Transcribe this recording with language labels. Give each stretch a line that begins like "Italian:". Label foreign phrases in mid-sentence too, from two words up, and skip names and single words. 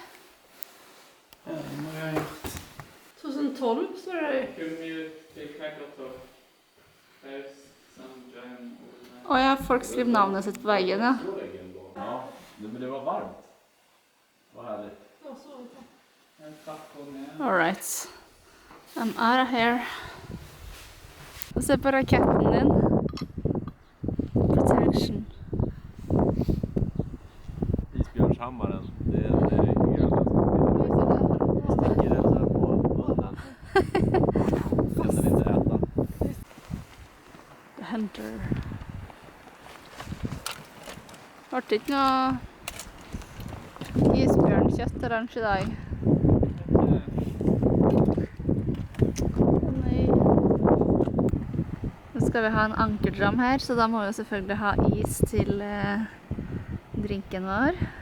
Norwegian: Ja, det må vi ha gjort. 2012 står det. Ja, folk skriver navnet sitt på veggen, ja. Ja, men det var varmt.
Swedish: Det var härligt.
Norwegian: Ja,
English: All right. I'm out of here.
Norwegian: Og se på raketten din. Protection. Isbjørnshammeren, det er en grønn som stikker den her på munnen.
Swedish: Kan den inte äta.
Norwegian: The Hunter. Ble ikke noe isbjørnkjøtt til lunsj i dag. Nei. Nå skal vi ha en ankerdram her, så da må vi selvfølgelig ha is til drinken vår.